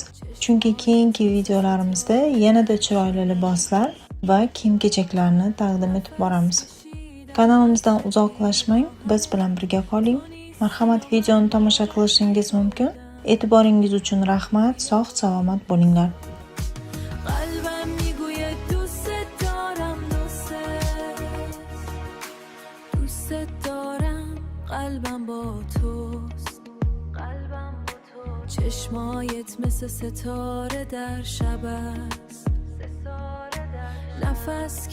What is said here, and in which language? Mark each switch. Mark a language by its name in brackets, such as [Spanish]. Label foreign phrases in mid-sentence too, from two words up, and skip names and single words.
[Uzbek] Chunki keyingi videolarimizda yanada chiroyli liboslar va kiyim-kechaklarni taqdim etib boramiz. Kanalimizdan uzoqlashmang, biz bilan birga qoling. Marhamat, videoni tomosha qilishingiz mumkin. E'tiboringiz uchun rahmat, sog' salomat bo'linglar. [Persian] قلبم با توست چشمایت مثل ستاره در شب است نفس